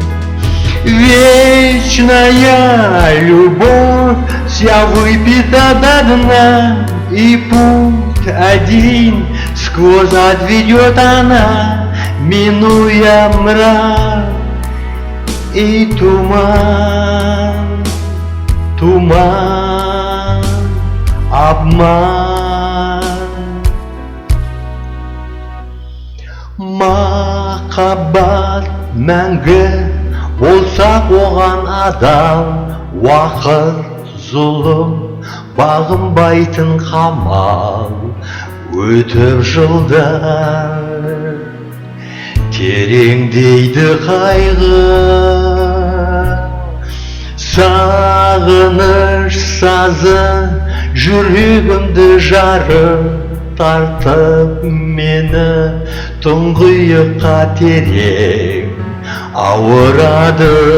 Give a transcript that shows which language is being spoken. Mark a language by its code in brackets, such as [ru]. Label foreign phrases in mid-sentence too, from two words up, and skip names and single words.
[ru] Вечная любовь вся выпита до дна, и путь один сквозь отведет она, минуя мрак и туман, туман, обман. [kk] Махаббат мәңгі болса оған адал, уақыт зұлым бағынбайтын қамал. Өтіп жылдар тереңдейді қайғы, сағыныш сазы жүрегімді жарып, тартып мені тұңғиыққа терең ауырады.